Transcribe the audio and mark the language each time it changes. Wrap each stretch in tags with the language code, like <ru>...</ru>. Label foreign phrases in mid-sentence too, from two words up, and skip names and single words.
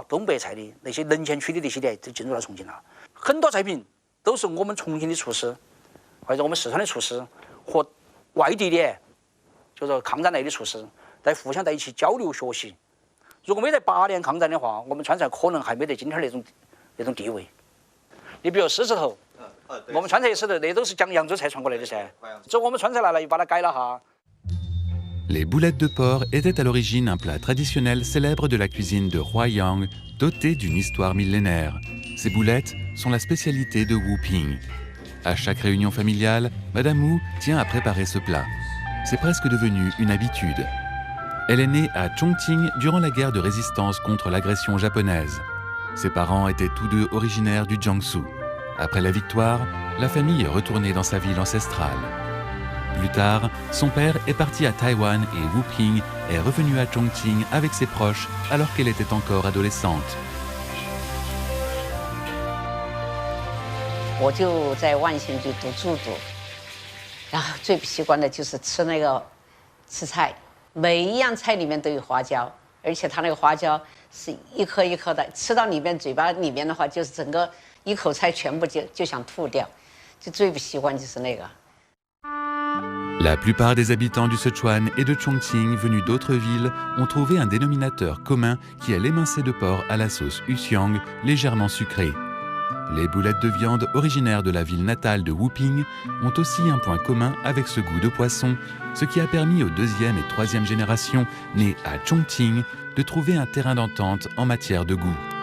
<zh>东北菜的那些沦陷区的那些店都进入了重庆了。很多菜品都是我们重庆的厨师，或者我们四川的厨师和外地的，就是抗战来的厨师，在互相在一起交流学习。如果没在8年抗战的话，我们川菜可能还没得今天那种地位。你比如狮子头，我们川菜狮子头那都是讲扬州菜传过来的噻。这我们川菜来了又把它改了哈。</zh> <fr>Les boulettes de porc étaient à l'origine un plat traditionnel célèbre de la cuisine de Huaiyang, doté d'une histoire millénaire. Ces boulettes sont la spécialité de Wu Ping. À chaque réunion familiale, Madame Wu tient à préparer ce plat. C'est presque devenu une habitude. Elle est née à Chongqing durant la guerre de résistance contre l'agression japonaise. Ses parents étaient tous deux originaires du Jiangsu. Après la victoire, la famille est retournée dans sa ville ancestrale. Plus tard, son père est parti à Taïwan et Wu Ping est revenu à Chongqing avec ses proches alors qu'elle était encore adolescente.</fr> <zh>我就在万兴就读住读，然后最不习惯的就是吃菜，每一样菜里面都有花椒，而且它那个花椒是一颗一颗的，吃到里面嘴巴里面的话，就是整个一口菜全部就想吐掉，就最不习惯就是那个。</zh> <fr>La plupart des habitants du Sichuan et de Chongqing venus d'autres villes ont trouvé un dénominateur commun qui est l'émincé de porc à la sauce Yuxiang, légèrement sucrée. Les boulettes de viande originaires de la ville natale de Wu Ping ont aussi un point commun avec ce goût de poisson, ce qui a permis aux deuxième et troisième générations nées à Chongqing de trouver un terrain d'entente en matière de goût.</fr>